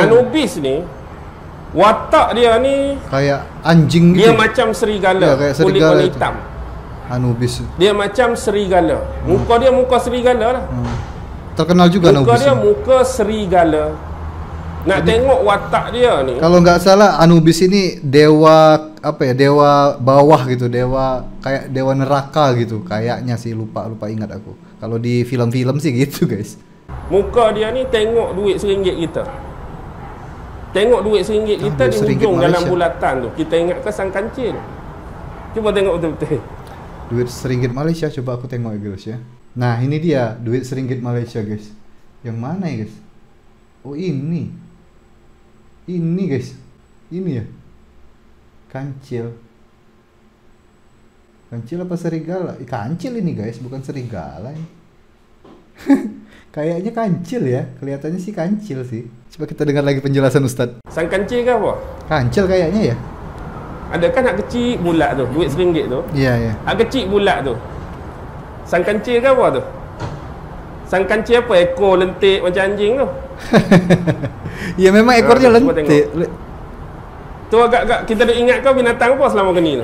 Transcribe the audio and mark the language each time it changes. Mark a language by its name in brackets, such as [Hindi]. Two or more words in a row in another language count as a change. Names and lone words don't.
[Malay] Anubis ni watak dia ni [Indonesian] kayak anjing gitu. [Malay] Dia macam serigala, [Indonesian] kayak kulit serigala warna hitam. Anubis. [Malay] Dia macam serigala. Muka dia muka serigala lah. Terkenal juga muka Anubis. Muka dia muka serigala. Nak tengok watak dia ni. [Indonesian] Kalau nggak salah Anubis ini dewa apa ya? Dewa bawah gitu, dewa kayak dewa neraka gitu. Kayaknya sih lupa ingat aku. Kalau di film-film sih gitu, guys. [Malay] Muka dia ni tengok duit RM1 kita. Tengok duit RM1 kita di hujung dalam bulatan tu. Kita ingat ke sang kancil. Cuba tengok betul-betul. [Indonesian] Duit RM1 Malaysia, coba aku tengok ya guys ya. Nah ini dia duit RM1 Malaysia guys. Yang mana ya guys? Oh ini. Ini guys. Ini ya. Kancil. Kancil apa serigala? Kancil ini guys, bukan serigala ini. Kayaknya kancil ya, kelihatannya sih kancil sih. Coba kita dengar lagi penjelasan Ustadz. [Malay] Sang kancil ke apa? [Indonesian] Kancil kayaknya ya. [Malay] Ada kan hak kecil bulat tu, duit RM1 tu. [Indonesian] Iya iya. [Malay] Hak kecil bulat tu. Sang kancil ke apa tu? Sang kancil apa? Ekor lentik macam anjing tu. [Indonesian] Ya memang ekornya lentik. [Malay] Tu agak-agak kita dah ingat kau binatang apa selama kini tu?